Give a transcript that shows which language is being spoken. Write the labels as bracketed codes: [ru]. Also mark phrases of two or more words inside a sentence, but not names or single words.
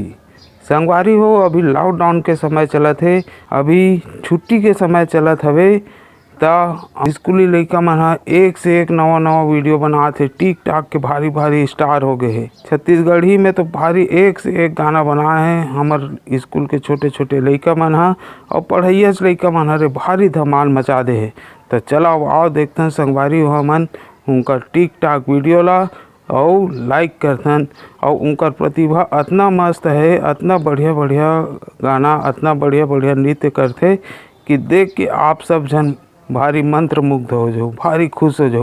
[hne] संगवारी हो अभी लॉकडाउन के समय चलत है, अभी छुट्टी के समय चलत हवे तो स्कूली लड़का मन एक से एक नवा नवा वीडियो बनाते हैं। टिक टाक के भारी भारी स्टार हो गए हैं। छत्तीसगढ़ ही में तो भारी एक से एक गाना बनाए हैं हमार स्कूल के छोटे छोटे लड़का मन और पढ़ैया लड़का मन हरे भारी धमाल मचा दे है। तो चलो आओ देखते हैं संगवारी हो मन उनका टिक टाक वीडियो ला और लाइक करथन। और उनका प्रतिभा इतना मस्त है, इतना बढ़िया बढ़िया गाना, इतना बढ़िया बढ़िया नृत्य करते कि देख के आप सब जन भारी मंत्र मुग्ध हो जाओ, भारी खुश हो जाओ।